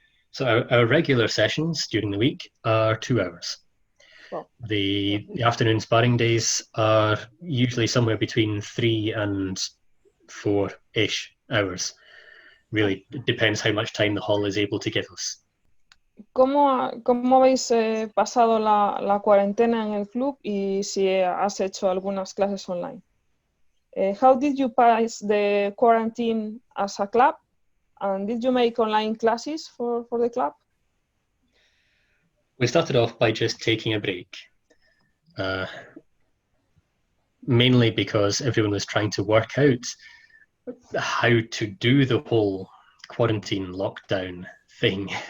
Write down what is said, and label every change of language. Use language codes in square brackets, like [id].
[en] So our regular sessions during the week are 2 hours. Well, the afternoon sparring days are usually somewhere between 3 and 4-ish hours. Really, it depends how much time the hall is able to give us. [es] ¿Cómo habéis pasado la cuarentena en el club y si has hecho algunas clases online? [en] How did you pass the quarantine as a club? And did you make online classes for the club? We started off by just taking a break, mainly because everyone was trying to work out how to do the whole quarantine lockdown thing.